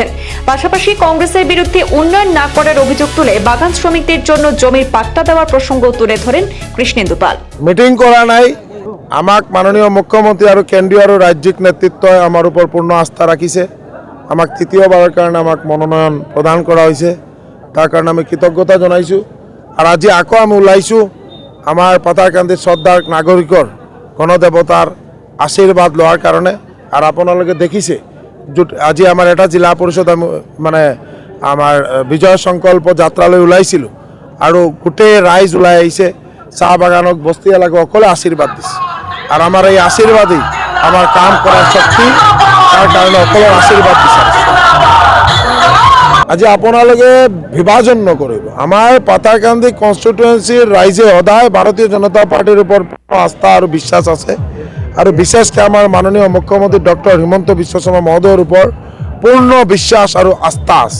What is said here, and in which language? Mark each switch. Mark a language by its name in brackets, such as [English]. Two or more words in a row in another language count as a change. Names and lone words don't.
[Bangla] পাশাপাশি কংগ্রেসের বিরুদ্ধে উন্নয়ন না করার অভিযোগ তুলে বাগান শ্রমিকদের জন্য জমির পাট্টা দেওয়ার প্রসঙ্গ তুলে ধরেন কৃষ্ণেন্দু পাল। [Assamese] মিটিং করা নাই, আমাক মাননীয় মুখ্যমন্ত্রী আর কেন্দ্রীয় আর রাজ্যিক নেতৃত্ব আমার উপর পূর্ণ আস্থা রাখিছে। আমাক তৃতীয়বারের কারণে আমাক মনোনয়ন [Bangla] প্রদান করা হয়েছে, [Assamese] তার কারণে আমি কৃতজ্ঞতা জানাইছো। আর আজি আকৌ আমি ওলাইছো আমার পাথারকান্দির শ্রদ্ধার নাগরিকর গণদেবতার আশীর্বাদ লওয়ার কারণে। আর আপনাদের দেখিছে আজি আমার এটা জিলা পরিষদ মানে আমার বিজয় সংকল্প যাত্রালৈ ওলাইছিল আর গোটেই রাইজ ওলাই আহিছে। চাহ বাগানক বস্তি এলাকা সকলে আশীর্বাদ দিছে আর আমার এই আশীর্বাদই আমার কাম করার শক্তি, তার কারণে সকলের আশীর্বাদ বিচাৰিছে। আজি আপোনালোকে বিভাজন নকৰিব। আমাৰ পাথাৰকান্দি কনষ্টিটুৱেঞ্চিৰ ৰাইজে সদায় ভাৰতীয় জনতা পাৰ্টিৰ ওপৰত আস্থা আৰু বিশ্বাস আছে আৰু বিশেষকৈ আমাৰ মাননীয় মুখ্যমন্ত্ৰী ডক্টৰ হিমন্ত বিশ্ব শৰ্মা মহোদয়ৰ ওপৰত পূৰ্ণ বিশ্বাস আৰু আস্থা আছে।